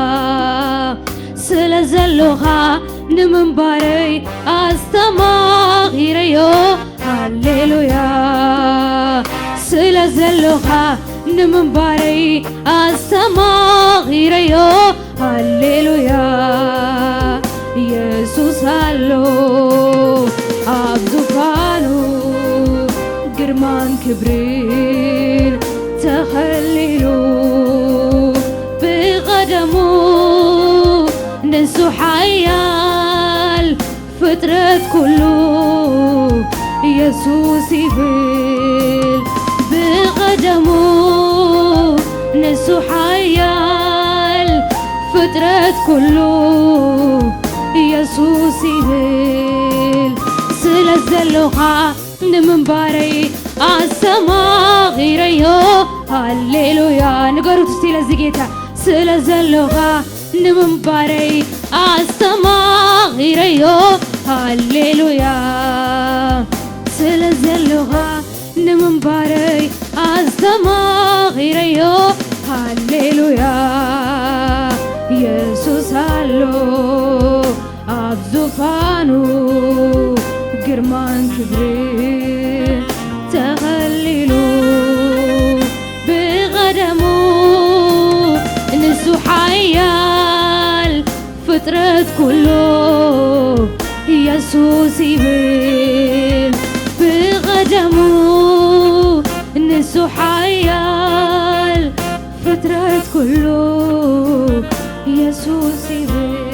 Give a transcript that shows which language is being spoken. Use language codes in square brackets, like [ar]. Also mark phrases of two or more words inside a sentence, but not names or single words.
[ti] ስለዘለኻ ንምንባረይ አስተማኺረዮ ሃሌሉያ ስለዘለኻ ንምንባረይ አስተማኺረዮ ሃሌሉያ ኢየሱስ አሎ አብ ዙፋኑ ግርማን ክብርን ተኸሊሉ ብቐደሙ ንሱ ሓያል ፍጥረት ኩሉ ኢየሱስ ይብል ብቐደሙ ንሱ ሓያል ፍጥረት ኩሉ ኢየሱስ ይብል ስለዘለኻ ንምንባረይ አስተማኺረዮ ሃሌሉያ [am] ንገሩት እስቲ ለዚህ ጌታ [ti] ስለዘለኻ ንምንባረይ አስተማኺረዮ ሃሌሉያ ስለዘለኻ ንምንባረይ አስተማኺረዮ ሃሌሉያ ኢየሱስ አሎ አብ ዙፋኑ ግርማን ክብርን ተኸሊሉ ብቐደሙ ንሱ ሓያል ፍጥረት ኩሉ ኢየሱስ ይብል ብቐደሙ ንሱ ሓያል ፍጥረት ኩሉ ኢየሱስ ይብል